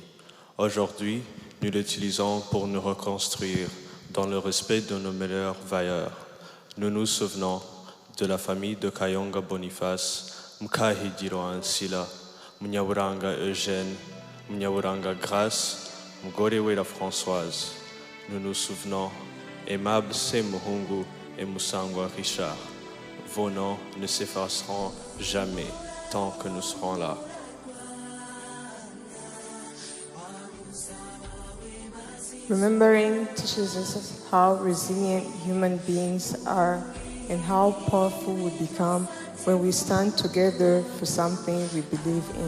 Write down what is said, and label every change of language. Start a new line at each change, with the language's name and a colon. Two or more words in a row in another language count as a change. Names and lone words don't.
French: Aujourd'hui, nous l'utilisons pour nous reconstruire dans le respect de nos meilleurs valeurs. Nous nous souvenons de la famille de Kayonga Boniface, Mukahigiro Ansila, Munyaburanga Eugène, Munyaburanga Grace, Mugore Wera Françoise. Nous nous souvenons, aimable Umuhango et Musangwa Richard. Vos noms ne s'effaceront jamais tant que nous serons là.
English: Remembering teaches us how resilient human beings are and how powerful we become when we stand together for something we believe in.